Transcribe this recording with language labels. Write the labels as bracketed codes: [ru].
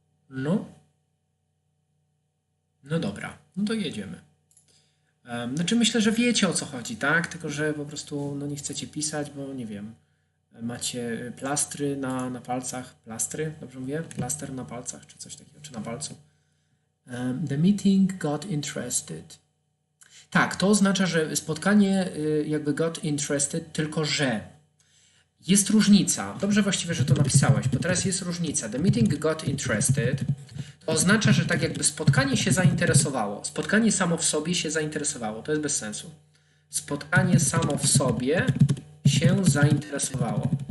[pl] No dobra, no to jedziemy. Znaczy myślę, że wiecie, o co chodzi, tak? Tylko że po prostu nie chcecie pisać, bo nie wiem, macie plastry na palcach. Plastry, dobrze mówię? Plaster na palcach, czy coś takiego, czy na palcu. [en] The meeting got interested. [pl] Tak, to oznacza, że spotkanie jakby [en] got interested, [pl] tylko że jest różnica. Dobrze właściwie, że to napisałeś, bo teraz jest różnica. [en] The meeting got interested [pl] to oznacza, że tak jakby spotkanie się zainteresowało. Spotkanie samo w sobie się zainteresowało. To jest bez sensu. Spotkanie samo w sobie się zainteresowało.